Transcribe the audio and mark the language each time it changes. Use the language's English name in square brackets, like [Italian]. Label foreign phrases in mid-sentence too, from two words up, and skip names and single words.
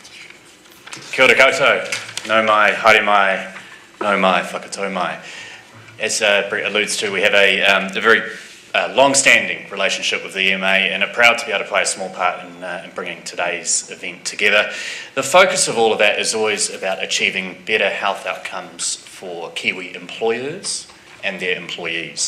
[Māori] Kia ora koutou, nau mai, haere mai, nau mai, whakatau mai. [English] as Brett alludes to, we have a very long-standing relationship with the EMA and are proud to be able to play a small part in bringing today's event together. The focus of all of that is always about achieving better health outcomes for Kiwi employers and their employees.